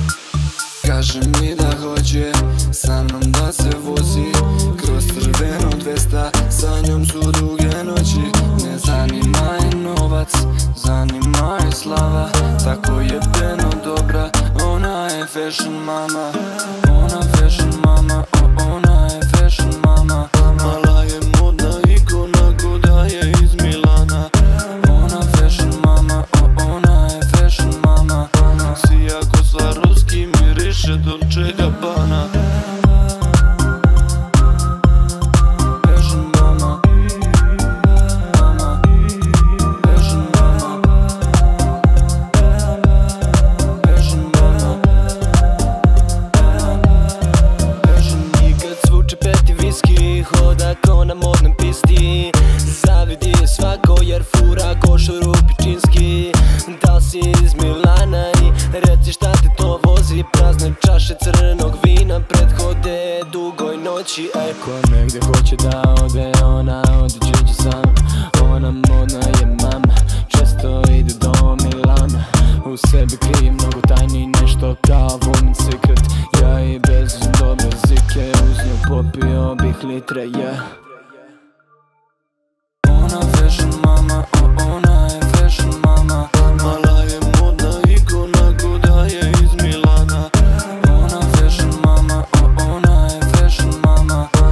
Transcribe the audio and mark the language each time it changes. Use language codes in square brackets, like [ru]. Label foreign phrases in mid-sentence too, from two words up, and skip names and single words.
[sr] Kaže mi da hoće sa mnom da se vozi kroz crveno 200, sa njom su duge noći. Ne zanima je novac, zanima je slava. Tako je jebeno dobra, ona je [en] fashion mama. Ona fashion mama, [sr] ona je [en] fashion mama. [sr] Mala je modna ikona ko da je iz Milana. Ona [en] fashion mama, [sr] ona je [en] fashion mama. [sr] Sija ko Swarovski, miriše Dolce Gabbana. [en] Fashion mama, mama, fashion mama, fashion mama, fashion. [sr] I kad zvuče peti viski, hoda ko na modnoj pisti. Zavidi je svako jer fura košulju pičinski. Da si iz Milana i reci šta te to vozi. Prazne čaše crnog vina prethode dugoj noći. Ko negde hoće da ode, ona ode Điđi sam. Ona modna je mama, često ide do Milana. U sebi krije mnogo tajni, nešto kao [en] woman secret. [sr] Ja i bez dobre zike, uz nju popio bih litre, yeah. Ona [en] fashion mama, [sr] ona je [en] fashion mama. [sr] Mala je modna ikona ko da je iz Milana. Ona [en] fashion mama, [sr] ona je [en] fashion mama.